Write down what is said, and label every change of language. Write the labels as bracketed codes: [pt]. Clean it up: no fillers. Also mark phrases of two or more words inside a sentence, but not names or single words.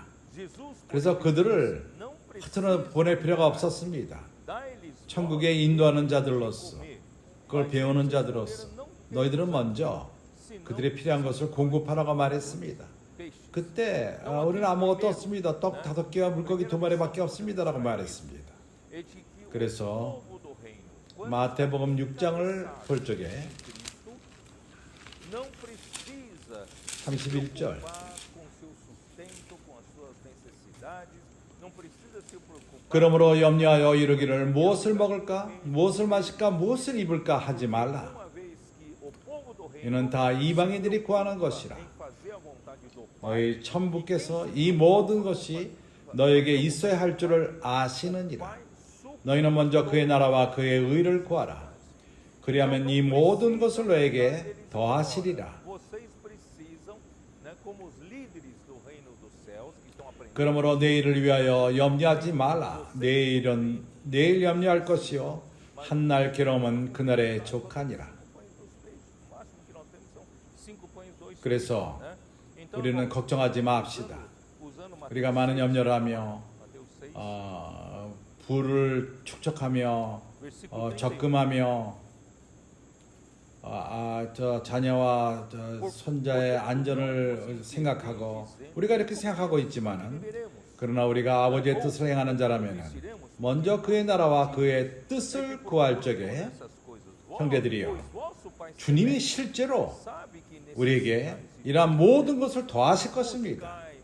[ko] 그래서 그들을 흩어져 보낼 필요가 없었습니다. 천국에 인도하는 자들로서 그걸 배우는 자들로서 너희들은 먼저 그들의 필요한 것을 공급하라고 말했습니다. 그때 우리는 아무것도 없습니다. 떡 5개와 물고기 2마리밖에 없습니다라고 말했습니다. [pt] é de que o [ko] 그래서 [pt] povo do reino, quando [ko] 마태복음 6장을 볼 적에 [pt] Cristo, não precisa [ko] 31절 [pt] preocupar com seu sustento, com as suas necessidades, não precisa se preocupar. [ko] 그러므로 염려하여 이르기를 무엇을 먹을까 무엇을 마실까 무엇을 입을까 하지 말라. [pt] Uma vez que o povo do reino [ko] 이는 다 이방인들이 구하는 것이라. [pt] em fazer a vontade do Pai, [ko] 너희 천부께서 이 모든 것이 너에게 있어야 할 줄을 아시느니라. 너희는 먼저 그의 나라와 그의 의를 구하라. 그리하면 이 모든 것을 너에게 더하시리라. [pt] vocês precisam, né, como os líderes do reino dos céus que estão aprendendo. [ko] 그러므로 내일을 위하여 염려하지 말라. 내일은 내일 염려할 것이요 한날 괴로움은 그날의 족하니라. [pt] O máximo que nós temos são 5 pães, 2 [ko] 그래서 [pt] né? Então, [ko] 우리는 걱정하지 맙시다. [pt] usando [ko] 우리가 많은 염려를 하며 [pt] Mateus 6, [ko] 부를 축적하며 [pt] versículo 31. [ko] 적금하며 저 자녀와 저 손자의 안전을 생각하고 우리가 이렇게 생각하고 있지만은 그러나 우리가 아버지의 뜻을 행하는 자라면은 먼저 그의 나라와 그의 뜻을 구할 적에 형제들이여 주님이 실제로 우리에게 이러한 모든 것을 더하실 것입니다.